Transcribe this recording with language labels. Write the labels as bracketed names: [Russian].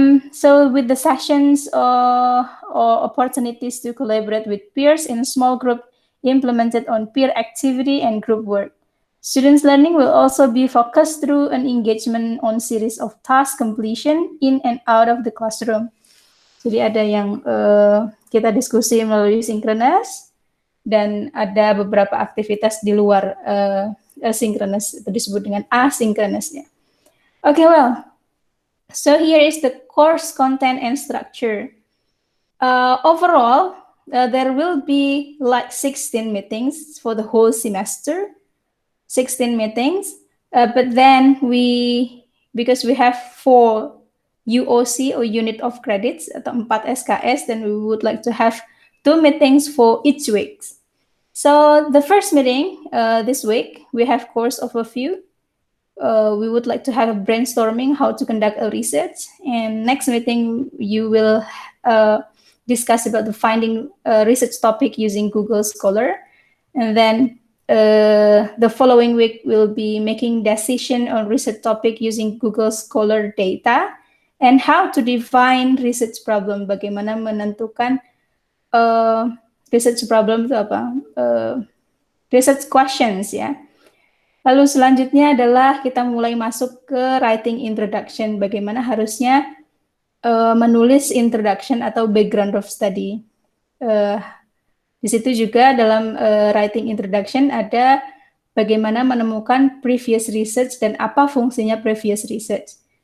[English] So with the sessions or opportunities to collaborate with peers in a small group implemented on peer activity and group work, students' learning will also be focused through an engagement on series of task completion in and out of the classroom. [Indonesian] Jadi ada yang kita diskusi melalui synchronous, dan ada beberapa aktivitas di luar synchronous, itu disebut dengan asynchronousnya. [English] Okay, well, so here is the course content and structure. Overall, there will be like 16 meetings for the whole semester, 16 meetings, but then because we have 4 UOC or unit of credits atau 4 SKS, then we would like to have 2 meetings for each week. So the first meeting this week, we have course overview. We would like to have a brainstorming how to conduct a research, and next meeting you will discuss about the finding research topic using Google Scholar, and then the following week we'll be making decision on research topic using Google Scholar data, and how to define research problem, [Indonesian] bagaimana menentukan research problem itu apa, [English] research questions ya. [Indonesian] Lalu selanjutnya adalah kita mulai masuk ke writing introduction, bagaimana harusnya menulis introduction atau background of study. Di situ juga dalam writing introduction ada bagaimana menemukan previous research dan apa fungsinya previous research.